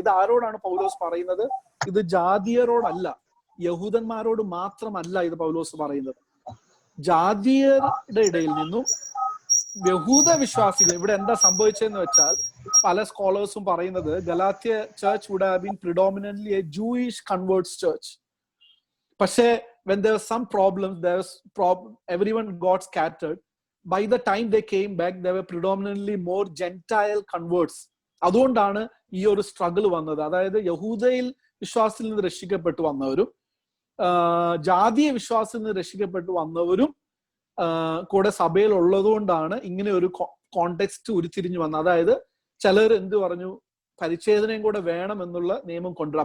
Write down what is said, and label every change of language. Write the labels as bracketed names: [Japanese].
[Malayalam] ഇത് ആരോടാണ് പൗലോസ് പറയുന്നത്? ഇത് ജാതിയരോടല്ല, യഹൂദന്മാരോട് മാത്രമല്ല ഇത് പൗലോസ് പറയുന്നത്. ജാതിയരുടെ ഇടയിൽ നിന്നും യഹൂദ വിശ്വാസികൾ, ഇവിടെ എന്താ സംഭവിച്ചതെന്ന് വെച്ചാൽ പല സ്കോളേഴ്സും പറയുന്നത് Galatia church [English] Would have been predominantly a Jewish converts church. പക്ഷേ when there was some problems, everyone got scattered. By the time they came back, they were predominantly more Gentile converts. [Malayalam] അതുകൊണ്ടാണ് ഈ ഒരു സ്ട്രഗിൾ വന്നത്. അതായത് യഹൂദയിൽ വിശ്വാസത്തിൽ നിന്ന് രക്ഷിക്കപ്പെട്ടു വന്നവരും ജാതീയ വിശ്വാസത്തിൽ നിന്ന് രക്ഷിക്കപ്പെട്ടു വന്നവരും കൂടെ സഭയിൽ ഉള്ളതുകൊണ്ടാണ് ഇങ്ങനെ ഒരു കോണ്ടെക്സ്റ്റ് ഉരുത്തിരിഞ്ഞു വന്നത്. അതായത് ചിലർ എന്ത് പറഞ്ഞു, പരിച്ഛേദനയും കൂടെ വേണം എന്നുള്ള നിയമം കൊണ്ടുവരും.